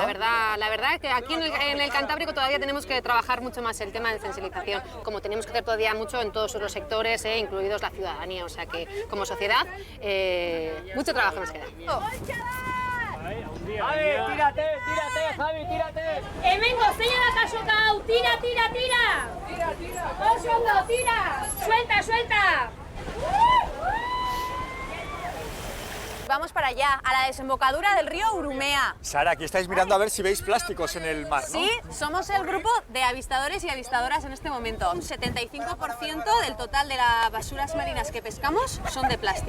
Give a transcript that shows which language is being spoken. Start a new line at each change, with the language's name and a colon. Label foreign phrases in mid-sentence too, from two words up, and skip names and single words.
Spanish: La verdad es que aquí en el Cantábrico todavía tenemos que trabajar mucho más el tema de sensibilización, como tenemos que hacer todavía mucho en todos los sectores, incluidos la ciudadanía, o sea que como sociedad mucho trabajo nos queda. Javi, tírate, Javi, tírate.
Basque: Hemengo, zein da kasoka hau, tira. Oso ondo, tira.
Spanish: Suelta. Vamos para allá, a la desembocadura del río Urumea. Sara, aquí estáis mirando a ver si veis plásticos en el mar, ¿no? Sí, somos el grupo de avistadores y avistadoras en este momento. Un 75% del total de las basuras marinas que pescamos son de plástico.